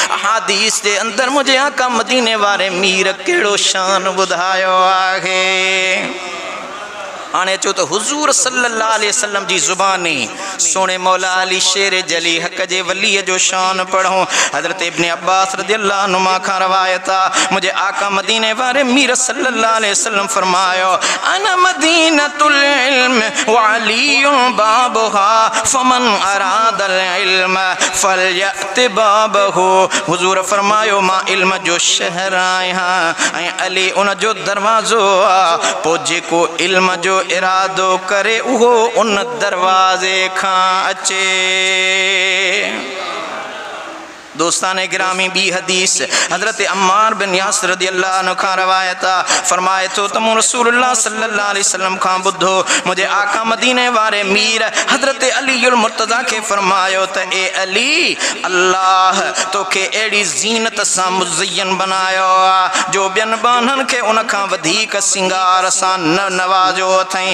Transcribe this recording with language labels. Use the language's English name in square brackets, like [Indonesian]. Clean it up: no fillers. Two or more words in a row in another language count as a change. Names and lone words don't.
[Sindhi] अहादीस जे अंदरि मुंहिंजे आका मदीने वारे मीर कहिड़ो शान ॿुधायो आहे। हाणे चो तो हुजूर [Arabic] صلى الله عليه وسلم [Sindhi] जी ज़ुबानी सोने मौला अली शेर जली हक़ जे वलीअ जो शान पढ़ूं। हज़रत इब्न अब्बास [Arabic] رضي الله عنهما [Sindhi] खां रवायत आहे मुझे आका मदीने वारे मीर [Arabic] صلى الله عليه وسلم [Sindhi] फरमायो [Arabic] أنا مدينة العلم و علي بابها فمن أراد العلم فليأت بابه. [Sindhi] हुजूर फरमायो मां इल्म जो शहर आहियां ऐं अली उन जो दरवाज़ो आहे। पोइ जेको इल्म जो इरादो करे उहो उन दरवाज़े खां अचे। दोस्तान गिरामी बी हदीस हज़रत अम्मार बिन यासिर [Arabic] رضي الله عنه [Sindhi] खां रवायत आहे फरमाए थो त मूं रसूलुल्लाह [Arabic] صلى الله عليه وسلم [Sindhi] खां ॿुधो मुंहिंजे आका मदीने वारे मीर हज़रत अलीउल मुर्तज़ा खे फरमायो त ए अली अल्लाह तोखे अहिड़ी ज़ीनत सां मुज़य्यन बनायो आहे जो ॿियनि बाननि खे उन खां वधीक सिंगार सां न नवाज़ो अथई।